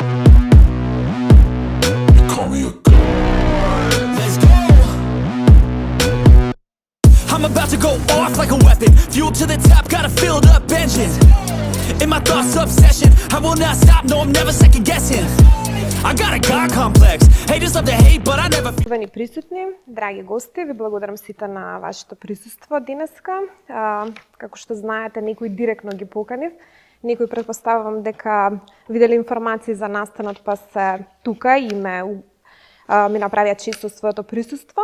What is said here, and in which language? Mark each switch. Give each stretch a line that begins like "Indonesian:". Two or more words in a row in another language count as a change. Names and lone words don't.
English: You call me a god. Let's go! I'm about to go off like a weapon. Fuel to the top, got a filled up engine. In my thoughts obsession, I will not stop, no I'm never second guessing. I got a God complex, haters love to hate but I never feel.
Macedonian: Уважаеми присутни, драги гости, ви благодарам сите на вашето присуство денеска. Како што знаете, некои директно ги поканив, некои претпоставувам дека видели информации за настанот па се тука и ми направија често своето присуство.